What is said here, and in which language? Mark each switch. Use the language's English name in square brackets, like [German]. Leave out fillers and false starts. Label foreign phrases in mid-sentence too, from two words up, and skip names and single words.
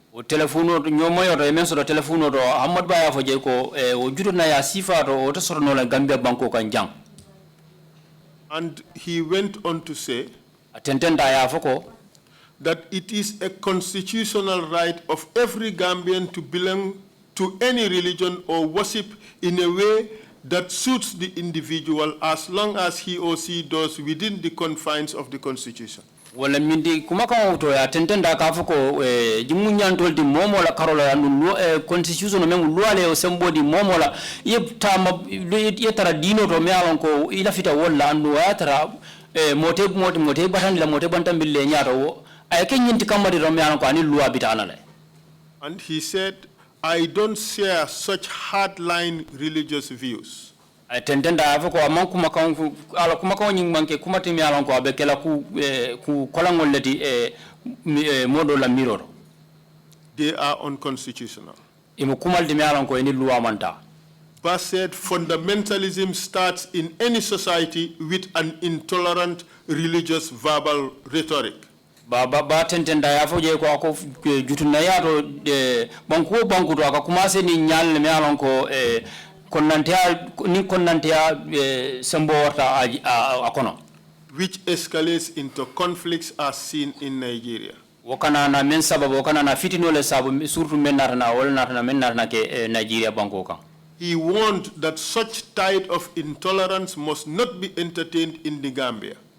[English] And he went on to say that it is a constitutional right of every Gambian to belong to any religion or worship in a way that suits the individual as long as he or she does within the confines of the Constitution. [Mandingo] Wala mindi kumaka to ya tentenda kafuko jimunyantol di momola karola anu constitution mengu luale o sembodi momola yetama yetara dino to mealon ko ila fita wala anu atara mote batandi la mote bantambille nyaata wo ay kenyinti kamari ro mealon ko ani luwa bitana le. [English] And he said, I don't share such hardline religious views. [Mandingo] Tentenda afoko amankuma kanku ala kuma ko nyingmanke kuma timi ala ko abekela ku kolangol leti modo la miroro. [English] They are unconstitutional. [Mandingo] Imu kumal timi ala ko eni luwa manta. [English] Ba said fundamentalism starts in any society with an intolerant religious verbal rhetoric. [Mandingo] Ba tentenda yafo je ko ako jutuna yato banku to akakumase ni nyal me ala ko [English] which escalates into conflicts as seen in Nigeria. He warned that such tide of intolerance must not be entertained in the Gambia.